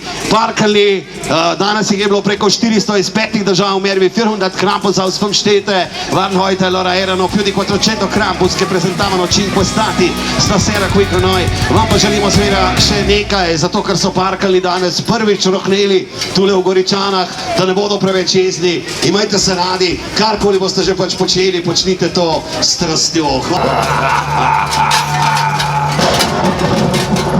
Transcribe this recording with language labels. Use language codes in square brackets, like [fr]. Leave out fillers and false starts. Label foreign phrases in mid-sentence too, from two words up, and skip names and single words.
[sl] Parkali, danas jih je bilo preko 400 iz 5 držav, mer vi 400 [de] Krampus aus 5 Städte waren heute, [it] allora erano più di 400 Krampus che presentavano 5 stati stasera qui con noi. [sl] Vam pa želimo seveda še nekaj, zato ker so Parkali danes prvič rohneli tule v Goričanah, da ne bodo preveč jezni. Imajte se radi, karkoli boste že pač počeli, počnite to s strastjo. Hvala.